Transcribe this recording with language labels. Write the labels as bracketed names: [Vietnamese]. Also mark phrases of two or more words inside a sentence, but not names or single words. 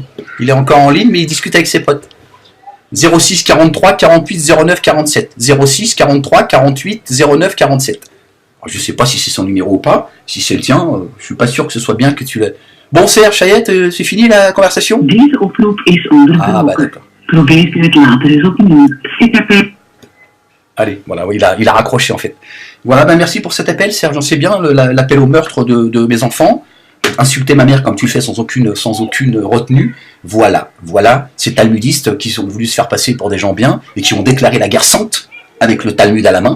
[French] Il est encore en ligne, mais il discute avec ses potes. 06 43 48 09 47. 06 43 48 09 47. Alors, je sais pas si c'est son numéro ou pas. Si c'est le tien, je suis pas sûr que ce soit bien que tu l'aies. Bon, Serge, Chayette, c'est fini la conversation? [Dutch] Deze oproep is onderbroken. [French] Ah, bah d'accord. [Dutch] Probeert u het later eens opnieuw. [French] Cet appel. Allez, voilà, oui, il a raccroché en fait. Voilà, ben merci pour cet appel, Serge. J'en sais bien, l'appel au meurtre de mes enfants. Insulter ma mère comme tu le fais sans aucune retenue. Voilà, ces talmudistes qui ont voulu se faire passer pour des gens bien et qui ont déclaré la guerre sainte avec le Talmud à la main.